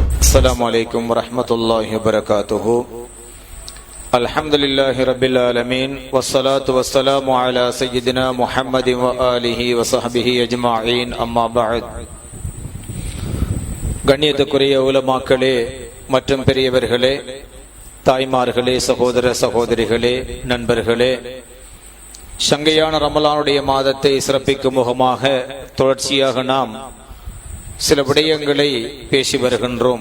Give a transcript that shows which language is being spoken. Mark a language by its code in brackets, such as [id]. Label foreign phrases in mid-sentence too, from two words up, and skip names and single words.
[ar] السلام عليكم ورحمة الله وبركاته. الحمد لله رب العالمين والصلاة والسلام على سيدنا محمد وآله وصحبه أجمعين. أما بعد. [ta] கண்ணியத்துக்குரிய உலமாக்களே மற்றும் பெரியவர்களே, தாய்மார்களே, சகோதர சகோதரிகளே, நண்பர்களே, சங்கையான ரமலானுடைய மாதத்தை சிறப்பிக்கும் முகமாக தொடர்ச்சியாக நாம் சில விடயங்களை பேசி வருகின்றோம்.